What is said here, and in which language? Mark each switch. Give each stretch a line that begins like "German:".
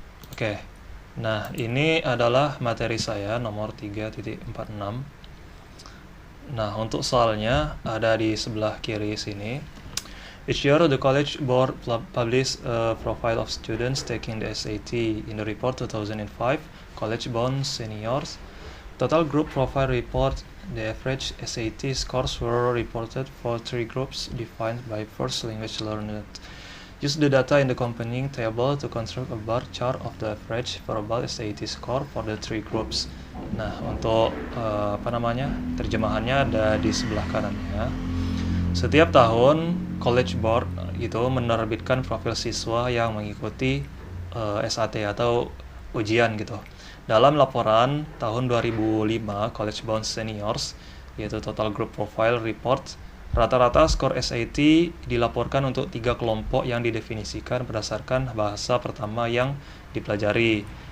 Indonesian: Oke. Nah, ini adalah materi saya nomor 3.46. Nah, untuk soalnya ada di sebelah kiri sini.
English: Each year, the College Board publish a profile of students taking the SAT. In the report 2005, College Bound Seniors Total Group Profile Report, the average SAT scores were reported for three groups defined by first language learner. Use the data in the accompanying table to construct a bar chart of the average verbal SAT score for the three groups.
Indonesian: Nah, untuk terjemahannya ada di sebelah kanannya. Setiap tahun, College Board itu menerbitkan profil siswa yang mengikuti SAT atau ujian gitu. Dalam laporan tahun 2005 College Bound Seniors, yaitu Total Group Profile Report, rata-rata skor SAT dilaporkan untuk 3 kelompok yang didefinisikan berdasarkan bahasa pertama yang dipelajari.